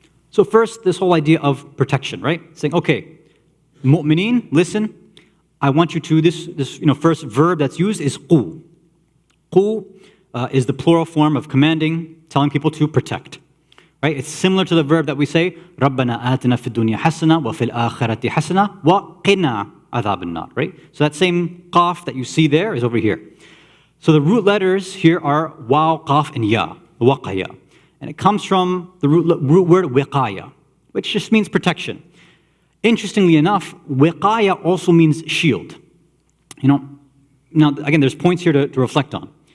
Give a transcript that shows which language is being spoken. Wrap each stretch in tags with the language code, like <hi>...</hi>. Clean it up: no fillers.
<en>So first, this whole idea of protection, right? Saying, okay, mu'mineen, listen, I want you to, this first verb that's used is qu. Qu is the plural form of commanding, telling people to protect. Right?</en> <ar>It's similar to the verb that we say, رَبَّنَا آتِنَا فِي الدُّنْيَا حَسَنَةً وَفِي الْآخِرَةِ حَسَنَةً وَقِنَا عَذَابَ النَّارِ.</ar> <en>Right? So that same qaf that you see there is over here. So the root letters here are waw, qaf, and ya, waqaya. And it comes from the root word wiqaya, which just means protection. Interestingly enough, wiqaya also means shield. Now again, there's points here to reflect on.</en>